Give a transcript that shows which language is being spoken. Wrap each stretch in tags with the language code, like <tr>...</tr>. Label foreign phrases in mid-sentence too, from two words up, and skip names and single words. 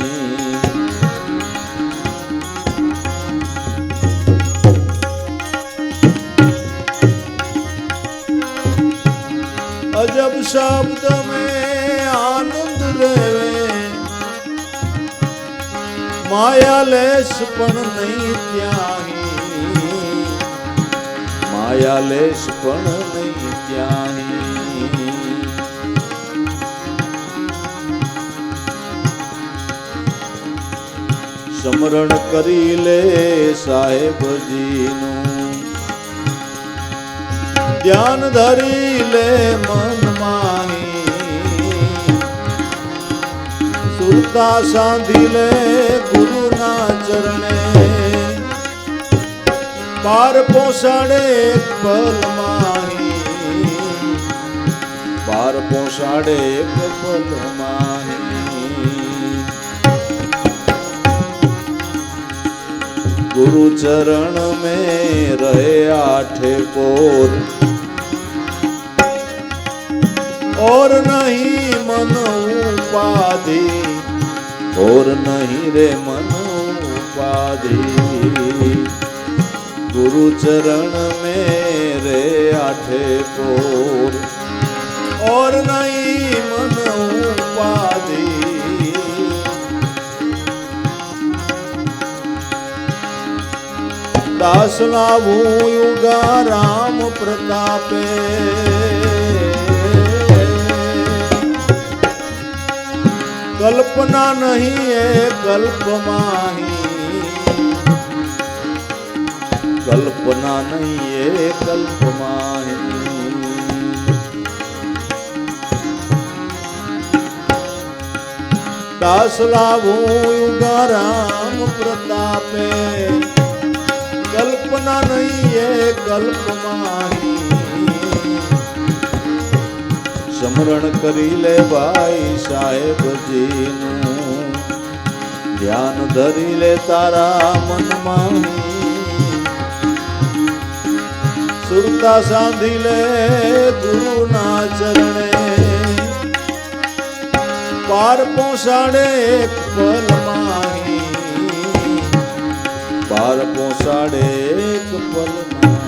<hi>अजब शब्द में आनंद रेवे, माया लेश पण नहीं त्याही, माया लेश पण नहीं त्याही.</hi> <gu>સમરણ કરી લે સાહેબજીનું, ધ્યાન ધરી લે મન માહી, સુરતા સાંધી લે ગુરુના ચરણે, પાર પહોંચાડે એક પલ માહી, પાર પહોંચાડે એક પલ માહી.</gu> <hi>गुरु चरण में रहे आठे कोर, और नहीं मन उपाधि, और नहीं रे मन उपाधि. गुरु चरण में रे आठे कोर, और नहीं मन उपाधि. दास लाभू युगा राम प्रतापे, कल्पना नहीं है कल्प माही, कल्पना नहीं है कल्प माही. दास लाभू युगा राम प्रतापे, कल्पना नहीं है कल्प माही.</hi> <gu>સમરણ કરી લે ભાઈ સાહેબજીનું, ધ્યાન ધરી લે તારા મન માહી, સુરતા સાંધી લે ગુરુના ચરણે, પાર પહોંચાડે એક પલ માહી, પાર પહોંચાડે એક પલ માહી.</gu>